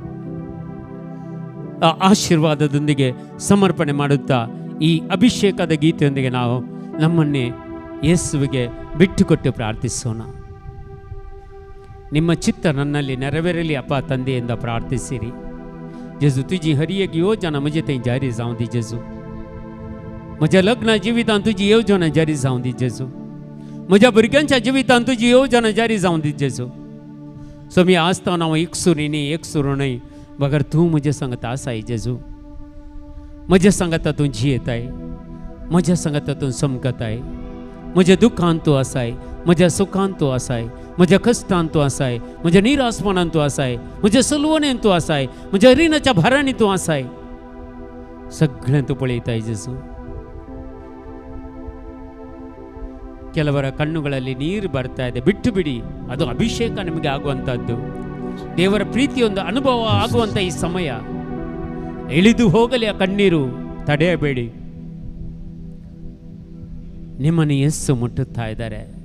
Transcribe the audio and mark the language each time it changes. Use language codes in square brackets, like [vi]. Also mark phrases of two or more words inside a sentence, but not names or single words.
[kn] ಆ ಆಶೀರ್ವಾದದೊಂದಿಗೆ ಸಮರ್ಪಣೆ ಮಾಡುತ್ತಾ ಈ ಅಭಿಷೇಕದ ಗೀತೆಯೊಂದಿಗೆ ನಾವು ನಮ್ಮನ್ನೇ ಯೇಸುವಿಗೆ ಬಿಟ್ಟುಕೊಟ್ಟು ಪ್ರಾರ್ಥಿಸೋಣ. ನಿಮ್ಮ ಚಿತ್ತ ನನ್ನಲ್ಲಿ ನೆರವೇರಲಿ ಅಪ್ಪ ತಂದೆಯಿಂದ ಪ್ರಾರ್ಥಿಸಿರಿ. [kok] जेजू तुझी हर एक योजना म्हणजे ते जारी जाऊं दी जेजू. माझ्या लग्न जिवितांत तुझी योजना जारी जाऊं दी जेजू. माझ्या भुरग्यांच्या जिवितांत तुझी योजना जारी जाऊं दी जेजू. सो मी आसतना हांव एकसुरीनी एकसुरो नाही बगर तू म्हजे सांगता आसाय जेजू. म्हज्या सांगता तू जियेताय, म्हज्या सांगता तू समकताय. म्हज्या दुखांत तू आसाय, म्हज्या सुखांत तू आसाय, म्हज्या कश्टांत तू आसाय, म्हज्या निरासपणांत तू आसाय, म्हज्या सलवणेंत तू आसाय, म्हज्या रिणाच्या भारांनी तू आसाय. सगळें तू पळयताय जेजू. [kn] ಕೆಲವರ ಕಣ್ಣುಗಳಲ್ಲಿ ನೀರು ಬರ್ತಾ ಇದೆ, ಬಿಟ್ಟು ಬಿಡಿ. ಅದು ಅಭಿಷೇಕ ನಿಮಗೆ ಆಗುವಂಥದ್ದು, ದೇವರ ಪ್ರೀತಿಯೊಂದು ಅನುಭವ ಆಗುವಂಥ ಈ ಸಮಯ. ಇಳಿದು ಹೋಗಲಿ ಆ ಕಣ್ಣೀರು, ತಡೆಯಬೇಡಿ. ನಿಮ್ಮನ್ನು ಯೇಸು ಮುಟ್ಟುತ್ತಾ ಇದ್ದಾರೆ.